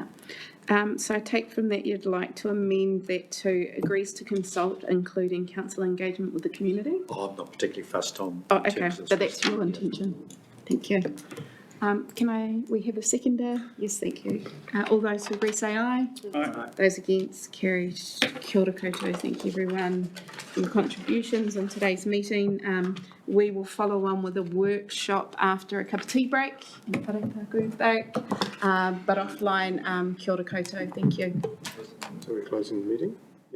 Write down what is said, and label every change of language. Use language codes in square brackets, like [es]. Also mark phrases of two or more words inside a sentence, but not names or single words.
[en] So I take from that you'd like to amend that to agrees to consult, including council engagement with the community? Oh, I'm not particularly fussed on. Oh, okay, so that's your intention. Thank you. We have a seconder? Yes, thank you. All those who agree say aye. Aye. Those against, carried. [mi] Kia ora koutou. [en] Thank you everyone for your contributions in today's meeting. We will follow on with a workshop after a cup of tea break and wharepaku break. But offline, [mi] kia ora koutou. [en] Thank you. So we're closing the meeting?